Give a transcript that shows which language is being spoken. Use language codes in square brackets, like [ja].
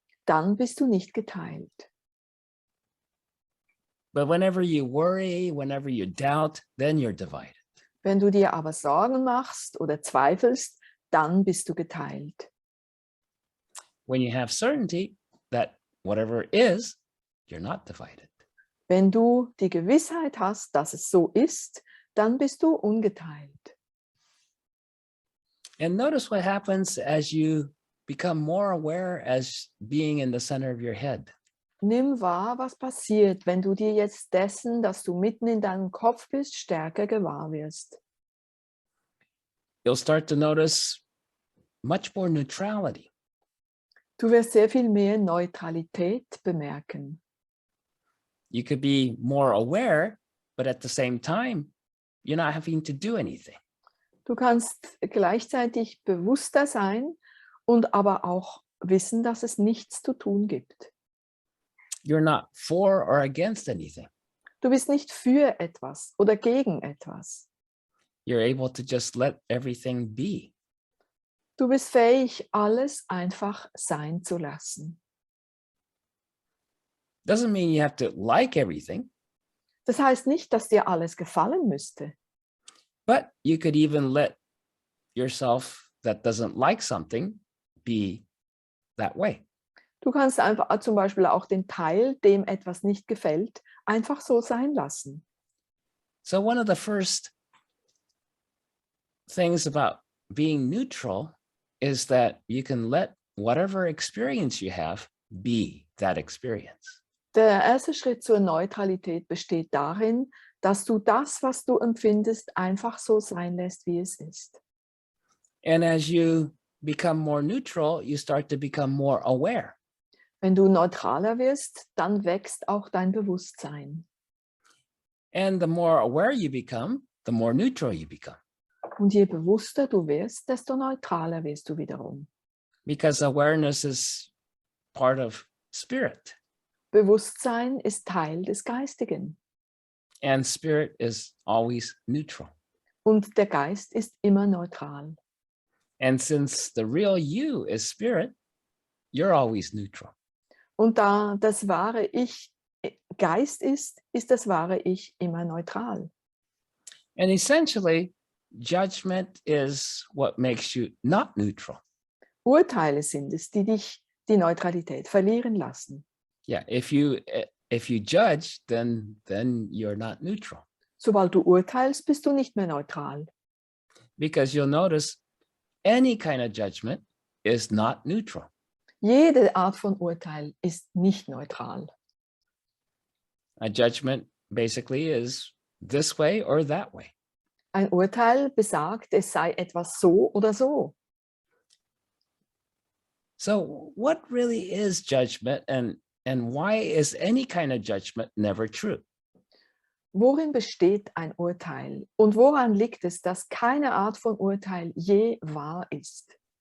[de] Dann bist du nicht geteilt. [en] But whenever you worry, whenever you doubt, then you're divided. [de] Wenn du dir aber Sorgen machst oder zweifelst, dann bist du geteilt. [en] When you have certainty that whatever is, you're not divided. [de] Wenn du die Gewissheit hast, dass es so ist, dann bist du ungeteilt. [en] And notice what happens as you become more aware as being in the center of your head. [de] Nimm wahr, was passiert, wenn du dir jetzt dessen, dass du mitten in deinem Kopf bist, stärker gewahr wirst. [en] You'll start to notice much more neutrality. [de] Du wirst sehr viel mehr Neutralität bemerken. [en] You could be more aware, but at the same time, you're not having to do anything. [de] Du kannst gleichzeitig bewusster sein und aber auch wissen, dass es nichts zu tun gibt. [en] You're not for or against anything. [de] Du bist nicht für etwas oder gegen etwas. [en] You're able to just let everything be. [de] Du bist fähig, alles einfach sein zu lassen. [en] Doesn't mean you have to like everything, [de] Das heißt nicht, dass dir alles gefallen müsste. [en] but you could even let yourself that doesn't like something be that way. [de] Du kannst einfach zum Beispiel auch den Teil, dem etwas nicht gefällt, einfach so sein lassen. [en] So one of the first things about being neutral is that you can let whatever experience you have be that experience. [de] Der erste Schritt zur Neutralität besteht darin, dass du das, was du empfindest, einfach so sein lässt, wie es ist. [en] And as you become more neutral, you start to become more aware. [de] Wenn du neutraler wirst, dann wächst auch dein Bewusstsein. [en] And the more aware you become, the more neutral you become. [de] Und je bewusster du wirst, desto neutraler wirst du wiederum. [en] Because awareness is part of spirit. [de] Bewusstsein ist Teil des Geistigen. [en] And spirit is always neutral. [de] Und der Geist ist immer neutral. [en] And since the real you is spirit, you're always neutral. [de] Und da das wahre Ich Geist ist, ist das wahre Ich immer neutral. [en] And essentially, judgment is what makes you not neutral. [de] Urteile sind es, die dich die Neutralität verlieren lassen. [en] Yeah, if you judge, then you're not neutral. [de] Sobald du urteilst, bist du nicht mehr neutral. [en] Because you'll notice any kind of judgment is not neutral. [de] Jede Art von Urteil ist nicht neutral. [en] A judgment basically is this way or that way. [de] Ein Urteil besagt, es sei etwas so oder so. [en] So what really is judgment, and why is any kind of judgment never true? [de] Worin besteht ein Urteil? Und woran liegt es, dass keine Art von Urteil je wahr ist?